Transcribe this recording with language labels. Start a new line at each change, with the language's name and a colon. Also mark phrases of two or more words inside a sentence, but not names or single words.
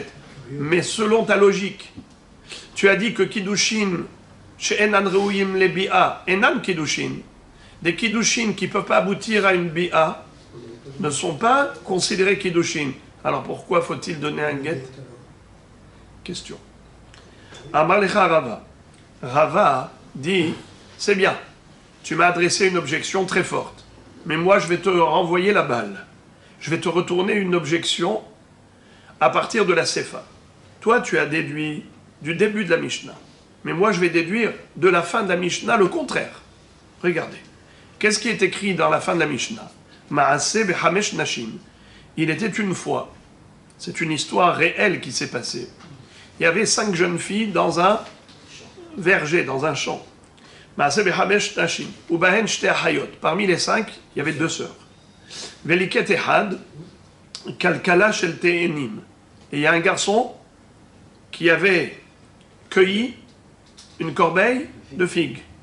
French: Mais selon ta logique, tu as dit que
Hebrew: קידושין שאינן ראויים ל ביאה אינן קידושין,
French: des kiddushin qui ne peuvent pas aboutir à une bi'a, ne sont pas considérés kiddushin. Alors pourquoi faut-il donner un guet? Question.
Hebrew: אמר לך רבא.
French: Rava dit, c'est bien, tu m'as adressé une objection très forte. Mais moi, je vais te renvoyer la balle. Je vais te retourner une objection à partir de la Sefa. Toi, tu as déduit du début de la Mishnah. Mais moi, je vais déduire de la fin de la Mishnah le contraire. Regardez. Qu'est-ce qui est écrit dans la fin de la Mishnah?
Hebrew: מעשה בחמש נשים.
French: Il était une fois. C'est une histoire réelle qui s'est passée. Il y avait 5 jeunes filles dans un verger, dans un champ. Parmi les 5, il y avait 2 sœurs. Et il y a un garçon qui avait cueilli une corbeille de figues.